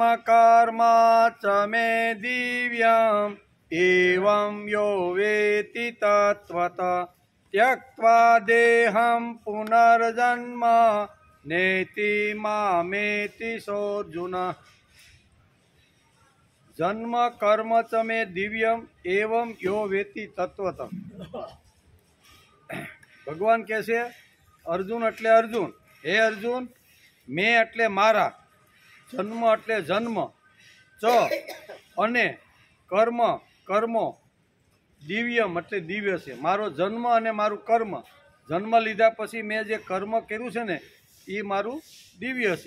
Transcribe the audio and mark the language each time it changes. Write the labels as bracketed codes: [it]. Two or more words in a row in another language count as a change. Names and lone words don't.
[sa] कर्म च मे दिव्यम् एवं यो वेति तत्त्वतः त्यक्त्वा देहं पुनर्जन्म नेति मामेति सोऽर्जुन जन्म कर्म च मे दिव्यम एवं यो वेति तत्वतः [hi] भगवान कैसे [gu] અર્જુન એટલે અર્જુન, હે અર્જુન, મેં એટલે મારા, જન્મ એટલે જન્મ, ચ અને કર્મ કર્મો, દિવ્યમ એટલે દિવ્ય છે. મારો જન્મ અને મારું કર્મ, જન્મ લીધા પછી મેં જે કર્મ કર્યું છે ને એ મારું દિવ્ય છે.